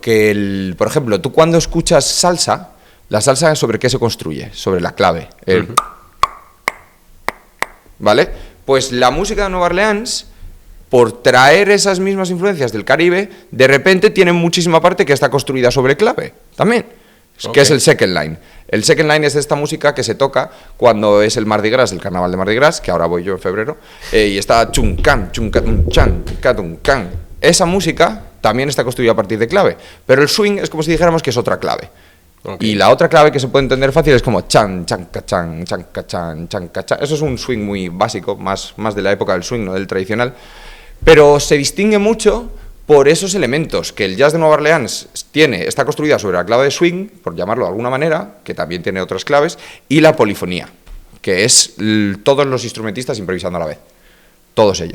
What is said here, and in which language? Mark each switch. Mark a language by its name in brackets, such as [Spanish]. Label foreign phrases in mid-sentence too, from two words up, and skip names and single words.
[Spanish] Que, por ejemplo, tú cuando escuchas salsa, la salsa ¿sobre qué se construye? Sobre la clave. ¿Vale? Pues la música de Nueva Orleans, por traer esas mismas influencias del Caribe, de repente tiene muchísima parte que está construida sobre clave, también. Que es el [English] second line. [Spanish] El [English] second line [Spanish] es esta música que se toca cuando es el Mardi Gras, el carnaval de Mardi Gras, que ahora voy yo en febrero, y está chuncan, chuncan, chan, can. Esa música también está construida a partir de clave, pero el swing es como si dijéramos que es otra clave. Y la otra clave que se puede entender fácil es como chan, chanca, chan, chanca, chan, chanca, chan. Eso es un swing muy básico, más de la época del swing, no del tradicional, pero se distingue mucho por esos elementos que el jazz de Nueva Orleans está construida sobre la clave de swing, por llamarlo de alguna manera, que también tiene otras claves, y la polifonía, que es todos los instrumentistas improvisando a la vez, todos ellos.